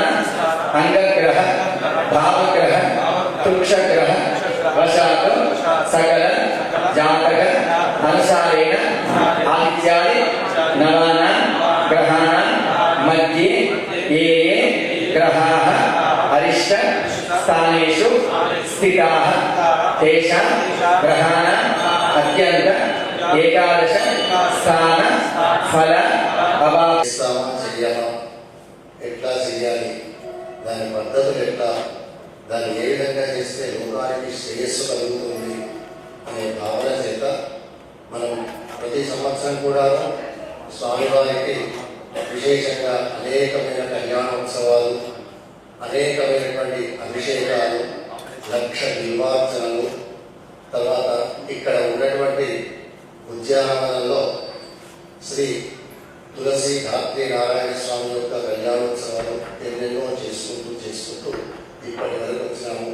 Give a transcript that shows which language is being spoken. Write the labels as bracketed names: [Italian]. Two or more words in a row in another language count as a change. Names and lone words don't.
[Sanskrit] अंगग्रह भावग्रह तुक्षग्रह वशात सकल जातक अनुसारेण आदित्यादि नवानां ग्रहाणां मध्ये ये ग्रहाः अरिष्ट स्थानेषु स्थिताः तेषां ग्रहाणां अत्यंत एकादश स्थान फल अभाव [Telugu] ఎట్లా చేయాలి, దాని పద్ధతులు ఎట్లా, దాన్ని ఏ విధంగా చేస్తే లోకానికి శ్రేయస్సు కలుగుతుంది అనే భావన చేత మనం ప్రతి సంవత్సరం కూడా స్వామివారికి విశేషంగా అనేకమైన కళ్యాణోత్సవాలు, అనేకమైనటువంటి అభిషేకాలు, లక్ష బిల్వార్చనలు, తర్వాత ఇక్కడ ఉన్నటువంటి ఉద్యానవనంలో శ్రీ తులసి ధాత్రి నారాయణ స్వామి యొక్క కళ్యాణోత్సవాలు ఎన్నెన్నో చేసుకుంటూ ఇప్పటి వరకు వచ్చినాము.